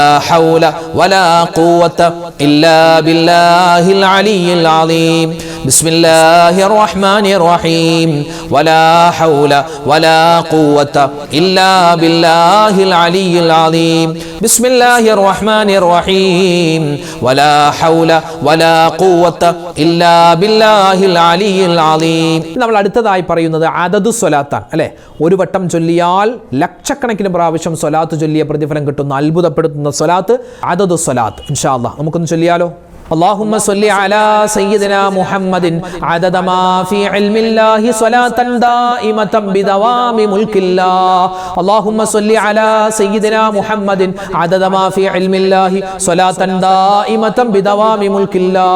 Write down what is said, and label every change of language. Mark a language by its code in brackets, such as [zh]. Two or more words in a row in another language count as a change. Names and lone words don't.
[ar] حول ولا قوة إلا بالله العلي العظيم بسم الله الرحمن الرحيم ولا حول ولا قوة إلا بالله العلي العظيم بسم الله الرحمن الرحيم ولا حول ولا قوة إلا بالله العلي العظيم. [ml] നമ്മൾ അടുത്തതായി പറയുന്നത് അദദു സ്വലാത്താണ് അല്ലേ. ഒരു വട്ടം ചൊല്ലിയാൽ ലക്ഷക്കണക്കിന് പ്രാവശ്യം സ്വലാത്ത് ചൊല്ലിയ പ്രതിഫലം കിട്ടുന്ന അത്ഭുതപ്പെടുത്തുന്ന സ്വലാത്ത് അദദു സ്വലാത്ത്. [ar] إن شاء الله [ml] നമുക്കൊന്ന് ചൊല്ലിയാലോ. [ar] اللهم صل على سيدنا محمد عدد ما في علم الله صلاة دائمة بدوام ملك الله. اللهم صل على سيدنا محمد عدد ما في علم الله صلاة دائمة بدوام ملك الله.